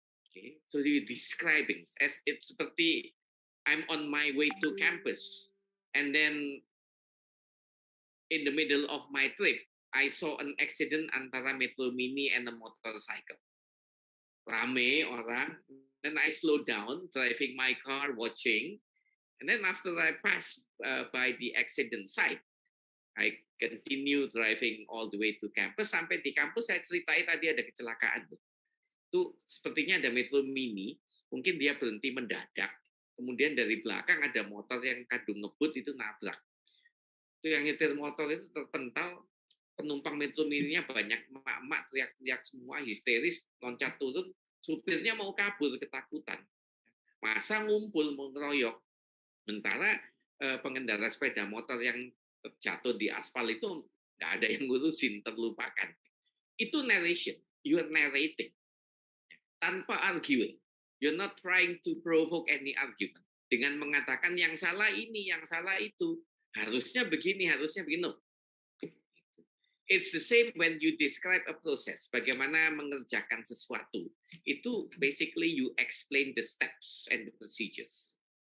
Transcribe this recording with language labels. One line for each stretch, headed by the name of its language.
English: Okay, so you're describing as it's
Indonesian: seperti
English: I'm on my way to campus, and then in the middle of my trip, I saw an accident
Indonesian: antara
English: Metro Mini and a motorcycle.
Indonesian: Rame orang,
English: then I slowed down, driving my car, watching, and then after I passed by the accident site, I continue driving all the way to campus.
Indonesian: Sampai di kampus saya ceritain tadi ada kecelakaan. Itu sepertinya ada Metro Mini, mungkin dia berhenti mendadak, kemudian dari belakang ada motor yang kadung ngebut itu nabrak. Itu yang nyetir motor itu terpental, penumpang Metro Mini-nya banyak emak-emak teriak-teriak semua, histeris, loncat turun, supirnya mau kabur ketakutan. Masa ngumpul mau ngeroyok, sementara pengendara sepeda motor yang terjatuh di aspal itu nggak ada yang ngurusin, terlupakan.
English: Itu narration, you are narrating.
Indonesian: Tanpa
English: arguing. You're not trying to provoke any argument.
Indonesian: Dengan mengatakan yang salah ini, yang salah itu. Harusnya begini, harusnya begini.
English: It's the same when you describe a process.
Indonesian: Bagaimana mengerjakan sesuatu. Itu
English: basically you explain the steps and the procedures.